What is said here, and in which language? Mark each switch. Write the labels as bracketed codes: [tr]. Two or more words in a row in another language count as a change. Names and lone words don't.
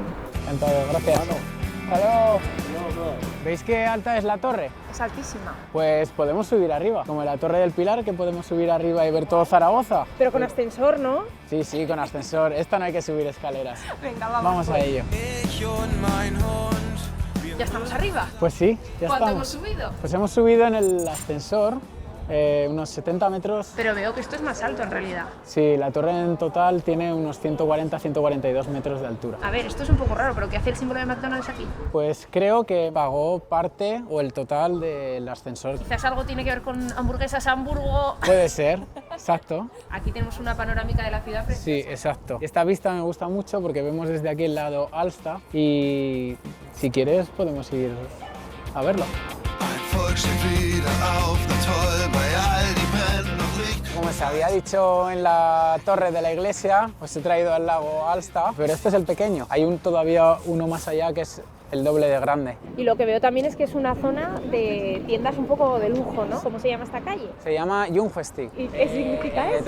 [es] Encantado, gracias. Hello. ¿Veis qué alta es la torre? Es altísima. Pues podemos subir arriba, como en la Torre del Pilar, que podemos subir arriba y ver todo Zaragoza. Pero con ascensor, ¿no? Sí, sí, con ascensor. Esta no hay que subir escaleras. Venga, vamos. Vamos a ello. [de] Ich und mein Hund. [es] ¿Ya estamos arriba? Pues sí, ya ¿Cuánto estamos. hemos subido? Pues hemos subido en el ascensor unos 70 metros. Pero veo que esto es más alto en realidad. Sí, la torre en total tiene unos 140-142 metros de altura. A ver, esto es un poco raro, pero ¿qué hace el símbolo de McDonald's aquí? Pues creo que pagó parte o el total del ascensor. Quizás algo tiene que ver con hamburguesas Hamburgo. Puede ser, exacto. Aquí tenemos una panorámica de la ciudad preciosa. Sí, exacto. Esta vista me gusta mucho porque vemos desde aquí el lado Alsta y si quieres podemos ir a verlo. [de] Ein Volk steht wieder auf, na toll, bei all die Brenn noch Licht. [es] Como se había dicho en la torre de la iglesia, os he traído al lago Alsta, pero este es el pequeño. Hay todavía uno más allá que es el doble de grande. Y lo que veo también es que es una zona de tiendas un poco de lujo, ¿no? ¿Cómo se llama esta calle? Se llama Jungfestig. ¿Y qué significa eso?